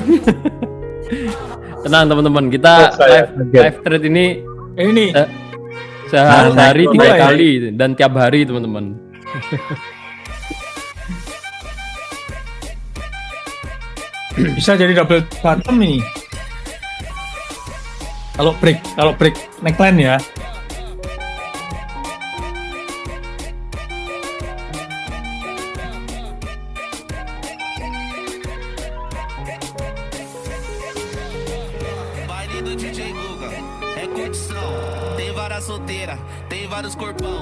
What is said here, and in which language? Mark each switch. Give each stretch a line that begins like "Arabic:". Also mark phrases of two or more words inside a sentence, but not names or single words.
Indonesian: Tenang teman-teman, kita
English: live trade
Indonesian: ini sehari 3 kali dan tiap hari teman-teman. Bisa jadi
English: double bottom
Indonesian: ini. Kalau
English: break neckline
Indonesian: ya.
Portuguese: Baile do DJ Guga é curtição. Tem várias solteiras, tem vários corpão.